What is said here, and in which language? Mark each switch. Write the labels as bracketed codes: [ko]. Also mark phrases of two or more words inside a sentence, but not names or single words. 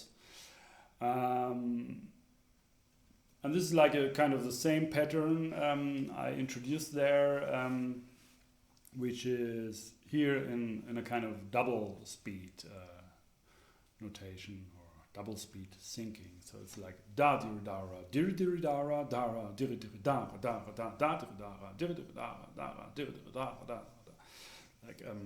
[en] And this is like a kind of the same pattern I introduced there, which is here in a kind of double speed notation, or double speed syncing. So it's like da diri da ra diri diri da ra da ra diri diri da ra da ra da da diri da ra diri diri da ra da ra diri diri da ra da. Like